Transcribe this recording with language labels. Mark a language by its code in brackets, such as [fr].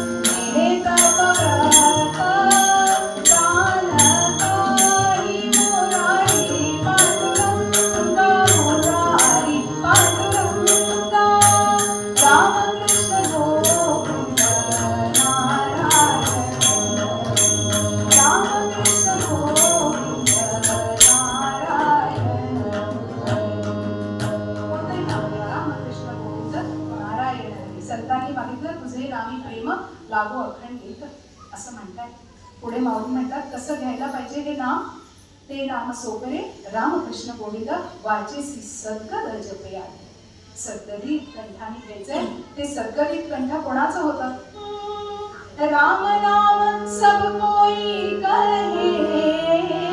[mr] मेरे तप व्रत दान काही मुरारी, पांडुरंगा मुरारी, पांडुरंगा रामकृष्ण गोविंद नारायण हरी, रामकृष्ण गोविंद नारायण हरी. कोणतंही नाव घ्या, रामकृष्ण गोविंद नारायण हरी. संतांनी मागितलं तुझे नामी प्रेम लागो अखंडित असं म्हणतात. पुढे माऊली म्हणतात कसं घ्यायला पाहिजे हे नाम, ते नाम सोपरे रामकृष्ण गोविंद वाचेसी सद्गत जपया. सद्गदित कंठाने घ्यायचंय. ते सद्गदित कंठ कोणाचं होतं, [hi] राम नाम सब कोई कहे,